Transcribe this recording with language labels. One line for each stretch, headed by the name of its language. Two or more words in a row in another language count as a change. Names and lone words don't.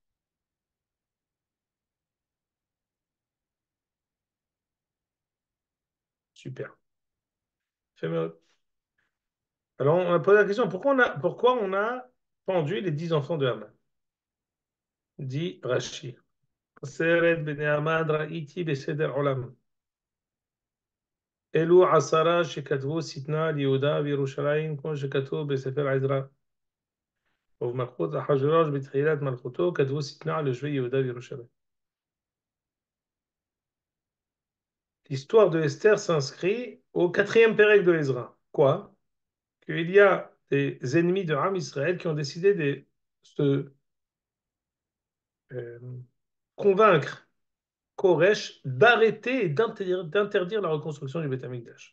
French: Super. Fais-moi- Alors, on a posé la question, pourquoi on a pendu les 10 enfants de Haman? Dit Rashi.
Hebrew: עשרת בני המן ראיתי בסדר עולם. אלו 10 שכתבו שטנה ליהודה וירושלים כמו שכתוב בספר עזרא. ובמלכות אחשוורוש בתחילת מלכותו כתבו שטנה ליושבי יהודה וירושלים.
French: L'histoire de Esther s'inscrit au quatrième pérec de Ezra. Quoi? Qu'il y a des ennemis de
Hebrew: עם ישראל
French: qui ont décidé de se euh, convaincre Koresh d'arrêter et d'interdire la reconstruction du
Hebrew: בית המקדש.